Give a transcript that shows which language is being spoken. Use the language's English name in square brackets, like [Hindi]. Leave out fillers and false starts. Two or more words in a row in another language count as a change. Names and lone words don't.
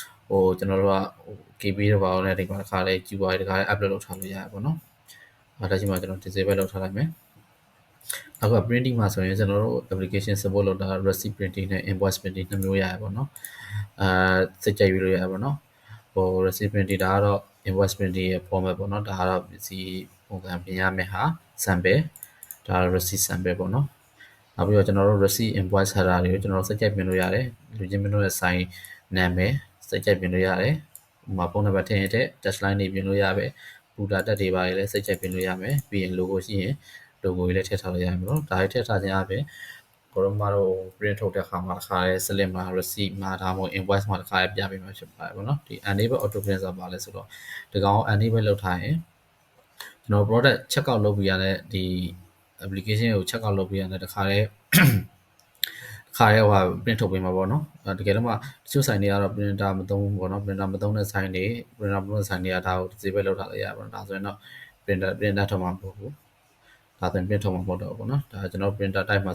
[Burmese] ကျွန်တော်တို့ကKB တော့ပါအောင်နဲ့ဒီမှာတစ်ခါလေး GUI တစ်ခါလေး upload လုပ်ထားလို့ရတယ်ပေါ့နော်လက်ရှိမှာကျွန်တော် disable လုပ်ထားလိုက်မယ်အခု printing မှာဆိုရင်ကျွန်တော်တို့ [English] application support [Burmese] လုပ်တာ [English] receipt printing [Burmese] နဲ့ [English] invoice printing [Burmese] နှစ်မျိုးရတယ်ပေါ့နော်စိတ်ကြိုက်ပြီးလို့ရတယ်ပေါ့နော် [English] receipt printing [Burmese] ဒါကတော့ [English] invoice printing [Burmese] ရဲ့ format ပေါ့ နော်ဒါကတော့ပစ္စည်းပုံစံပြင်ရမယ့်ဟာ sample ဒါ [English] receipt sample [Burmese] ပေါ့နော်နောက်ပြီးတော့ကျွန်တော်တို့ [English] receipt invoice header [Burmese] တွေကိုကျွန်တော်တို့စိတ်ကြိုက်ပြင်လို့ရတယ်လူချင်းမင်းတို့ရဲ့ sign နာမည်စိတ်ကြိုက်ပြင်လို့ရတယ်ဥပမာဖုန်းနံပါတ်ထည့်ရင်တဲ့ touchline တွေပြင်လို့ရပဲပူတာတက်တွေပါလည်းစိတ်ကြိုက်ပြင်လို့ရမယ်ပြီးရင် logo ရှိရင် logo တွေလည်းထည့်ထားလို့ရမယ်ပေါ့နော်ဒါတွေထည့်ထားခြင်းအပြင်ကိုရောမတို့ print ထုတ်တဲ့ အခါမှာတစ်ခါလဲ slip မှာ receipt မှာဒါမှမဟုတ် invoice မှာတစ်ခါလဲပြပေးမှာဖြစ်ပါတယ်ပေါ့နော်ဒီ [English] enable auto print [Burmese] ဆိုတာပါလဲဆိုတော့ဒီကောင် enable လုပ်ထားရင်ကျွန်တော် [English] product check out [Burmese] လုပ်ပြီးရတဲ့ဒီ application ကို [English] check out [Burmese] လုပ်ပြီးရတဲ့တစ်ခါလဲခါရဲဟို print ထုတ်ပေးမှာပေါ့နော်တကယ်တော့မှတချို့ sign တွေကတော့ printer မသုံးဘူးပေါ့နော် printer မသုံးတဲ့ sign တွေ printer မသုံးတဲ့ sign တွေကဒါကို disable လုပ်ထားလိုက်ရပါတော့ဒါဆိုရင်တော့ printer ထုတ်မှာမဟုတ်ဘူးဒါဆိုရင် print ထုတ်မှာမဟုတ်တော့ဘူးပေါ့နော်ဒါကျွန်တော် [English] printer type [Burmese] မှာ